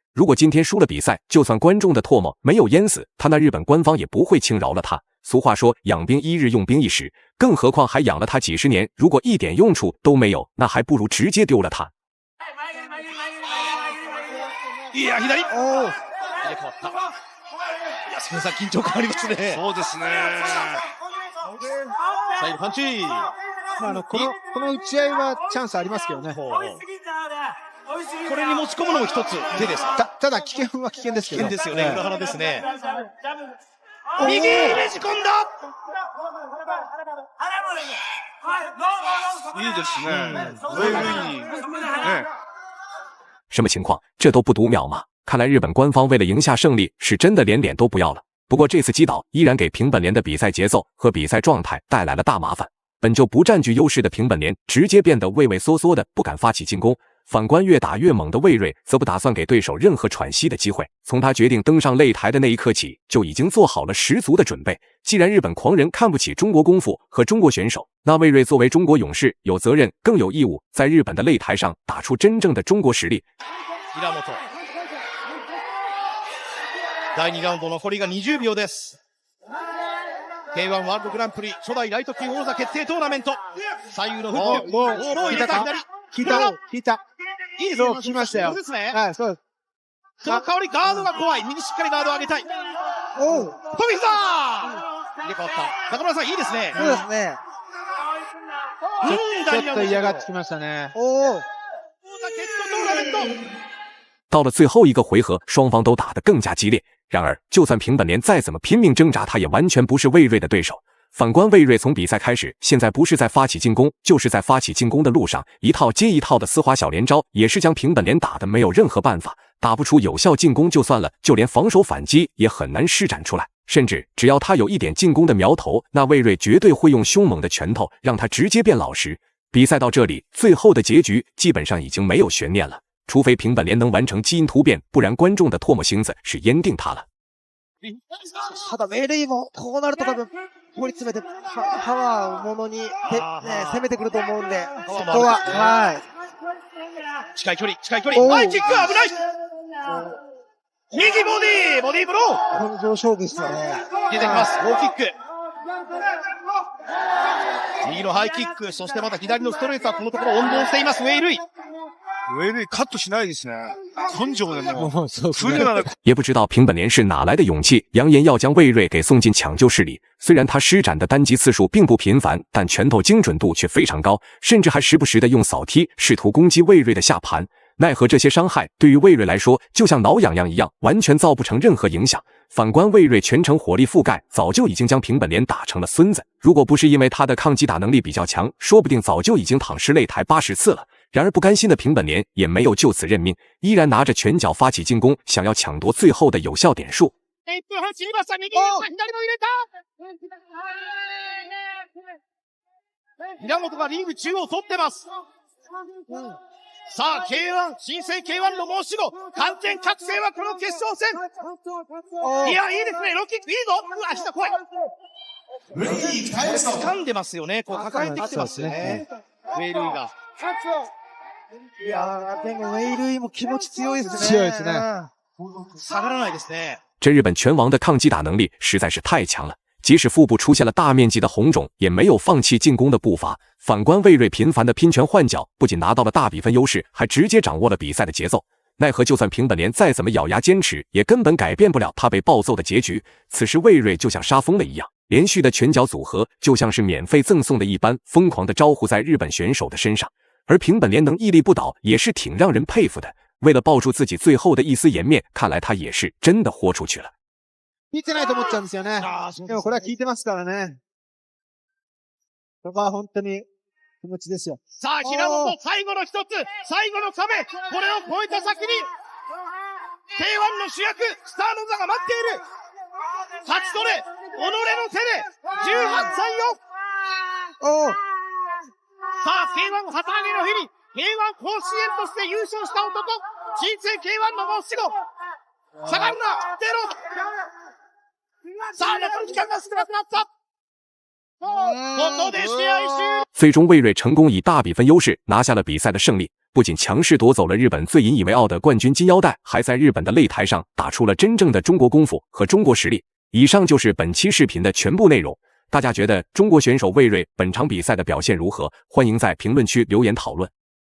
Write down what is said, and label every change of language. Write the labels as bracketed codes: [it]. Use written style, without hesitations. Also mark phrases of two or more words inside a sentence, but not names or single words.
[zh] 如果今天输了比赛，就算观众的唾沫没有淹死他，那日本官方也不会轻饶了他。俗话说，养兵1日，用兵1时，更何况还养了他几十年，如果一点用处都没有，那还不如直接丢了他。 [ja] いや、左。おお。入れ替わった。いや、千さん緊張感ありますね。そうですね。最後パンチ。この打ち合いはチャンスありますけどね。これに持ち込むのも一つ手ですか。ただ危険は危険ですけど。危険ですよね。裏腹ですね。右ねじ込んだ。いいですね。 [zh] 什么情况？这都不读秒吗？看来日本官方为了赢下胜利，是真的连脸都不要了。不过这次击倒依然给平本莲的比赛节奏和比赛状态带来了大麻烦。本就不占据优势的平本莲直接变得畏畏缩缩的，不敢发起进攻。反观越打越猛的魏睿，则不打算给对手任何喘息的机会。从他决定登上擂台的那一刻起，就已经做好了十足的准备。既然日本狂人看不起中国功夫和中国选手，那魏睿作为中国勇士，有责任更有义务在日本的擂台上打出真正的中国实力。 [ja] 平本。第 2ラウンド残りが20秒です。K1 ワールドグランプリ初代ライト級王座決定トーナメント。左右のフック。もう入れた左。引いた。いいですね。聞きましたよ。そうですね。はい、そうです。その代わりガードが怖い。右しっかりガードを上げたい。おう、飛び膝入れ替わった。中村さんいいですね。そうですね。ちょっと嫌がってきましたね。おお。王座決闘トーナメント。 [zh] 到了最后一个回合，双方都打得更加激烈。然而，就算平本莲再怎么拼命挣扎，他也完全不是魏睿的对手。反观魏睿从比赛开始，现在不是在发起进攻，就是在发起进攻的路上，一套接一套的丝滑小连招，也是将平本莲打得没有任何办法，打不出有效进攻就算了，就连防守反击也很难施展出来。甚至只要他有一点进攻的苗头，那魏睿绝对会用凶猛的拳头让他直接变老实。比赛到这里，最后的结局基本上已经没有悬念了。除非平本莲能完成基因突变，不然观众的唾沫星子是淹定他了。 [ja] ただメイレイもこうなると多分掘り詰めてパワーをものに攻めてくると思うんで、そこははい近い距離ハイキック危ない。右ボディブロー。根性勝負ですよね。出てきます。ローキック。右のハイキック、そしてまた左のストレートはこのところ温存しています。ウェイルイカットしないですね。根性でも [zh] う也不知道平本莲是哪来的勇气，扬言要将魏睿给送进抢救室里。虽然他施展的单击次数并不频繁，但拳头精准度却非常高，甚至还时不时的用扫踢试图攻击魏睿的下盘。奈何这些伤害对于魏睿来说，就像挠痒痒一样，完全造不成任何影响。反观魏睿全程火力覆盖，早就已经将平本莲打成了孙子。如果不是因为他的抗击打能力比较强，说不定早就已经躺尸擂台80次了。然而不甘心的平本莲也没有就此认命，依然拿着拳脚发起进攻，想要抢夺最後的有效点数。 [ja] 平本がリング中央取ってます。さあ K1 新生 K1 の申し子完全覚醒はこの決勝戦。いやいいですね。ローキックいいぞ。足が怖い。掴んでますよね。こう抱えてきてますよね。ウェイルイが。いやでもウェイルイも気持ち強いですね。強いですね。下がらないですね。 [zh] 这日本拳王的抗击打能力实在是太强了，即使腹部出现了大面积的红肿，也没有放弃进攻的步伐。反观魏睿频繁的拼拳换脚，不仅拿到了大比分优势，还直接掌握了比赛的节奏。奈何就算平本莲再怎么咬牙坚持，也根本改变不了他被暴揍的结局。此时魏睿就像杀疯了一样，连续的拳脚组合就像是免费赠送的一般，疯狂的招呼在日本选手的身上。而平本莲能屹立不倒，也是挺让人佩服的。为了抱住自己最后的一丝颜面，看来他也是真的豁出去了。 [ja] 聞いてないと思っちゃうんですよね。でもこれは聞いてますからね。そこは本当に気持ちですよ。さあ、平本、最後の一つ、最後の壁、これを越えた先に、K1 の主役、スターの座が待っている。勝ち取れ、己の手で、18歳よ。さあ、K1 旗揚げの日に、K1 甲子園として優勝した男、 人生 K1 の申し子下がるな出ろさあ残り時間が少なくなったここで試合終了 [zh] 最终魏睿成功以大比分优势拿下了比赛的胜利，不仅强势夺走了日本最引以为傲的冠军金腰带，还在日本的擂台上打出了真正的中国功夫和中国实力。以上就是本期视频的全部内容，大家觉得中国选手魏睿本场比赛的表现如何？欢迎在评论区留言讨论。